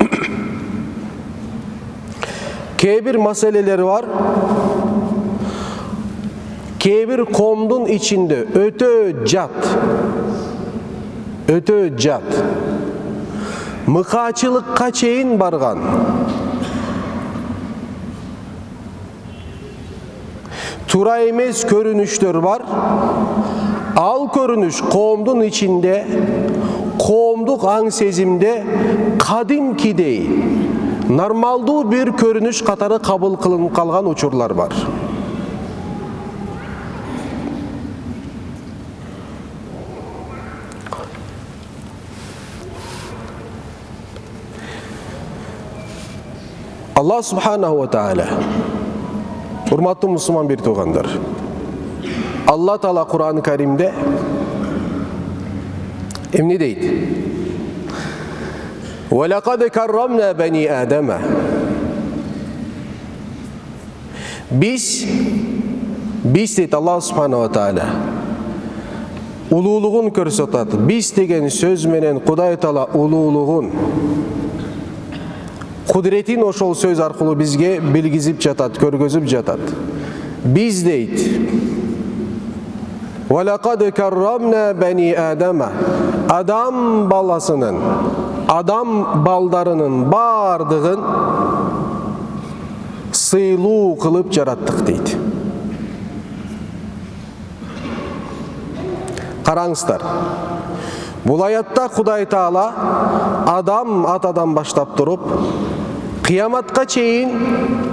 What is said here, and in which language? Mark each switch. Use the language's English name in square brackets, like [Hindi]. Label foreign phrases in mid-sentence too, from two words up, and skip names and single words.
[Kyrgyz] Кээ бир маселелер бар, кээ бир коомдун ичинде өтө жат, мыкаачылыкка чейин барган, тура эмес көрүнүштөр бар. Ал көрүнүш коомдун ичинде, коомдук аң сезимде кадимкидей нормалдуу бир көрүнүш катары кабыл кылынып калган учурлар бар. [Arabic] الله سبحانه وتعالى, [Kyrgyz] урматтуу мусулман бир туугандар, Алла Таала Кур'ан Каримде эмне дейт? [Arabic] وَلَقَدْ كَرَّمْنَا بَنِي آدَمَ. [Kyrgyz] Biz дейт [Arabic] الله سبحانه وتعالى, [Kyrgyz] улуулугун көрсөтөт. Biz деген сөз менен Кудай Таала улуулугун, кудретин ошол сөз аркылуу бизге билгизип жатат, көргөзүп жатат. Biz дейт: [Arabic] وَلَقَدْ كَرَّمْنَا بَنِي آدَمَ. [Kyrgyz] Адам баласынын, адам балдарынын бардыгын сыйлуу кылып жараттык дейт. Караңыздар, бул аятта Кудай Таала адам атадан баштап туруп, кыяматка чейин